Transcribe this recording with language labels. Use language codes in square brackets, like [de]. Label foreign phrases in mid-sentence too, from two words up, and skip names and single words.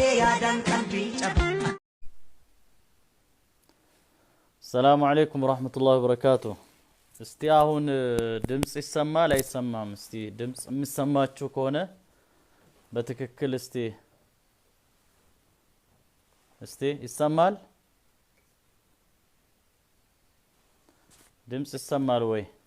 [om] barbaadan qalbii cabu. [ar] السلام عليكم ورحمة الله وبركاته. [am] እስቲ አሁን ድምጽ ይሰማል አይሰማም? እስቲ ድምጽ የሚሰማችሁ ከሆነ በትክክል እስቲ ይሰማል? ድምጽ ይሰማል ወይ?